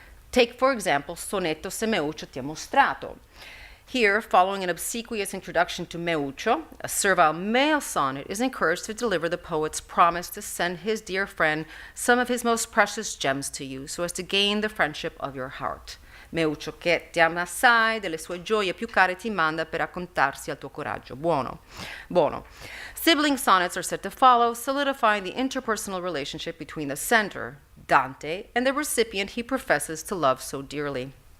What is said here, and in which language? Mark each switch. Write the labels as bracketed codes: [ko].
[en] Take, for example, Sonetto se Meuccio ti ha mostrato. Here, following an obsequious introduction to Meuccio, a servile male sonnet is encouraged to deliver the poet's promise to send his dear friend some of his most precious gems to you, so as to gain the friendship of your heart. [it] Meuccio che ti ama assai, delle sue gioie più care ti manda per raccontarsi al tuo coraggio. Buono. [en] Sibling sonnets are said to follow, solidifying the interpersonal relationship between the sender, Dante, and the recipient he professes to love so dearly.